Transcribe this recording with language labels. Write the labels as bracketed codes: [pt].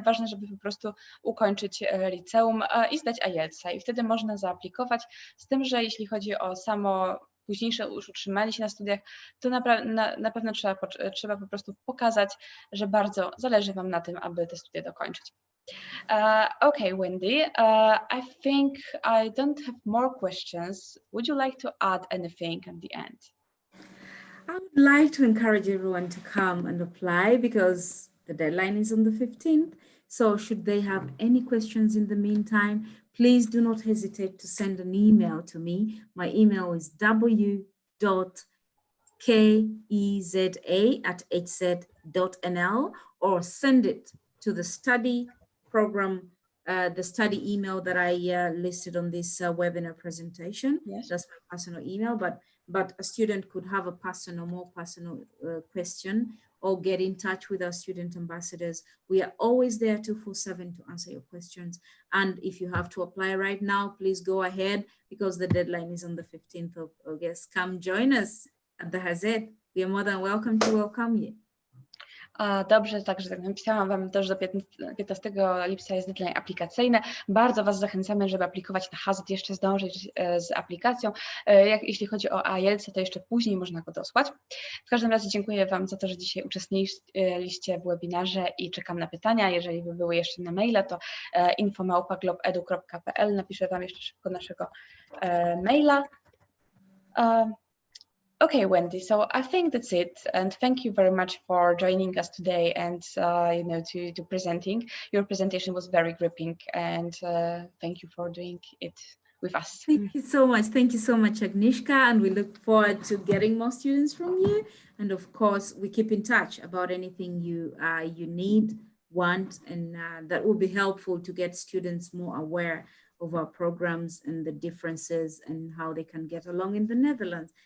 [pl] Ważne, żeby po prostu ukończyć liceum i zdać IELTS-a i wtedy można zaaplikować, z tym, że jeśli chodzi o samo późniejsze już utrzymanie się na studiach, to na pewno trzeba po prostu pokazać, że bardzo zależy Wam na tym, aby te studia dokończyć. [en] Okay, Wendy, I think I don't have more questions. Would you like to add anything at the end? I would like to encourage everyone to come and apply because the deadline is on the 15th. So should they have any questions in the meantime, please do not hesitate to send an email to me. My email is w.keza@hz.nl or send it to the study program, the study email that I listed on this webinar presentation. Yes. That's my personal email, but a student could have a more personal question or get in touch with our student ambassadors. We are always there 24/7 to answer your questions. And if you have to apply right now, please go ahead because the deadline is on the 15th of August. Come join us at the HZ. We are more than welcome to welcome you. [pl] Dobrze, także tak napisałam Wam też do 15 lipca jest deadline aplikacyjny. Bardzo Was zachęcamy, żeby aplikować na HZ, jeszcze zdążyć z aplikacją. Jeśli chodzi o IELTS, to jeszcze później można go dosłać. W każdym razie dziękuję Wam za to, że dzisiaj uczestniczyliście w webinarze i czekam na pytania. Jeżeli by były jeszcze na maila, to info@globedu.pl. Napiszę Wam jeszcze szybko naszego maila. [en] Okay, Wendy, so I think that's it. And thank you very much for joining us today and, to presenting. Your presentation was very gripping and thank you for doing it with us. Thank you so much. Thank you so much, Agnieszka. And we look forward to getting more students from you. And of course, we keep in touch about anything you need, want, and that will be helpful to get students more aware of our programs and the differences and how they can get along in the Netherlands.